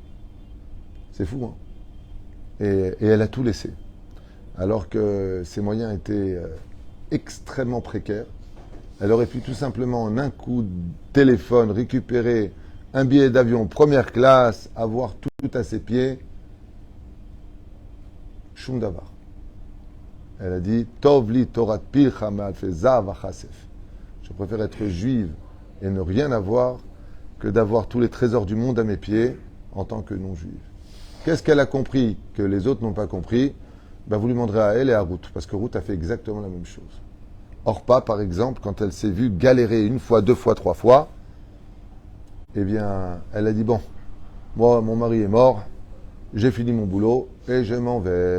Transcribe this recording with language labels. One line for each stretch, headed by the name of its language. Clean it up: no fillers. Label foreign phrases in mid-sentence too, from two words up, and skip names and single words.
French: C'est fou, hein? Et elle a tout laissé. Alors que ses moyens étaient extrêmement précaires. Elle aurait pu tout simplement, en un coup de téléphone, récupérer un billet d'avion première classe, avoir tout à ses pieds.
Hebrew: שום דבר.
French: Elle a dit
Hebrew: טוב לי תורת פיך מאלפי זהב וכסף.
French: Je préfère être juive et ne rien avoir que d'avoir tous les trésors du monde à mes pieds en tant que non-juive. Qu'est-ce qu'elle a compris que les autres n'ont pas compris? Vous lui demanderez à elle et à Ruth, parce que Ruth a fait exactement la même chose. Orpa, par exemple, quand elle s'est vue galérer une fois, deux fois, trois fois, eh bien, elle a dit, bon, moi, mon mari est mort, j'ai fini mon boulot et je m'en vais.